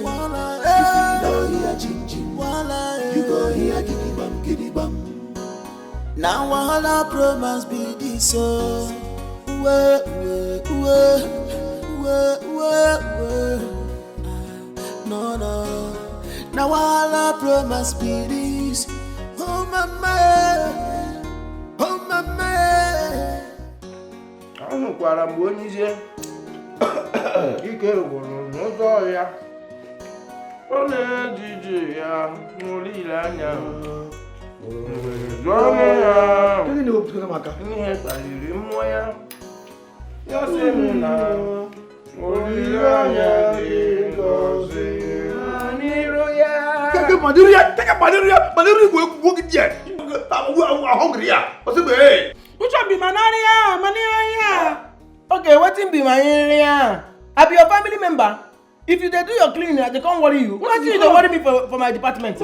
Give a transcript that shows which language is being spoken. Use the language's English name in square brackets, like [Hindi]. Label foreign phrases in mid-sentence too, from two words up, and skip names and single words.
[Nigerian Pidgin] If you don't hear ching, you go hear giddy bum. Now all our promise be this so. No. Now all our promise be this. Oh mama. [Igbo] Anukwara mgbe onye ije ike gwụrụ n'ụzọ ya ọ na-ejije ya n'olileanya ọnụ ya ihe kpaliri mmụọ ya ya sị m na olileanya dị ngọzi n'iru ya. [Nigerian Pidgin] Which one be Manaria? Okay, wetin be Manaria? I be your family member. If you dey do your cleaning, I dey come worry you. Why you dey worry me for my department?